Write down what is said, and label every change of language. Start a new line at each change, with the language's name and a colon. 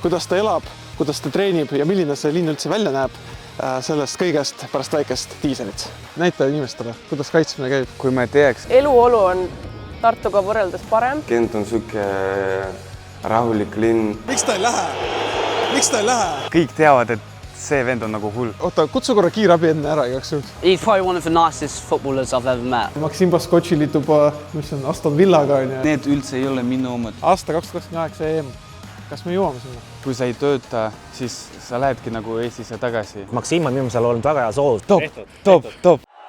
Estonian: Kuidas ta elab, kuidas ta treenib ja milline see linn üldse välja näeb, sellest kõigest pärast väikest diiselit. Näita inimestele, kuidas kaitsmine käib. Kui me teeks. Eluolu on Tartuga võrreldes parem. Gent on suke rahulik linn. Miks ta ei lähe? Kõik teavad, et see vend on nagu hull. Oota, kutsu korra kiirabi enne ära igaks juhul.
English: He's probably one of the nicest footballers I've ever met.
Estonian: Maksim Baskotši liitub, mis on Aston Villaga. Need üldse ei ole minu omad. Aasta 2028 EM. Kas me jõuame sinna? Kui sa ei tööta, siis sa lähedki nagu Eestisse tagasi. Maksim on minu seal olnud väga hea soov. Top.